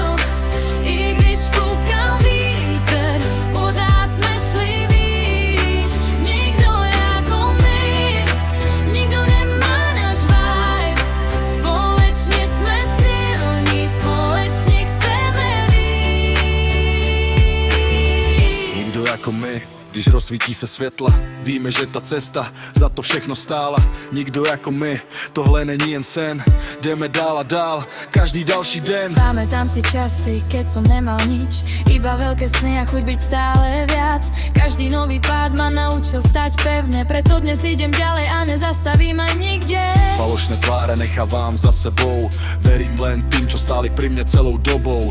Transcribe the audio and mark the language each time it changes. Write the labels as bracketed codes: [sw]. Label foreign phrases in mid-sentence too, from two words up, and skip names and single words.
[cs] I když fúkal vítr, pořád sme šli výš. [sk] Nikto je ako my, nikto nemá náš vibe. Společne sme silní, společne chceme výjsť. [cs] Nikdo jako my, když rozsvítí se světla, víme, že ta cesta za to všechno stála. Nikdo jako my, tohle není jen sen. Jdeme dál a dál, každý další den. [sk] Pamätám si časy, keď som nemal nič, iba veľké sny a chuť byť stále viac. Každý nový pád ma naučil stať pevne, preto dnes idem ďalej a nezastavím aj nikde. Falošné tváre nechávam za sebou, verím len tým, čo stáli pri mne celou dobou.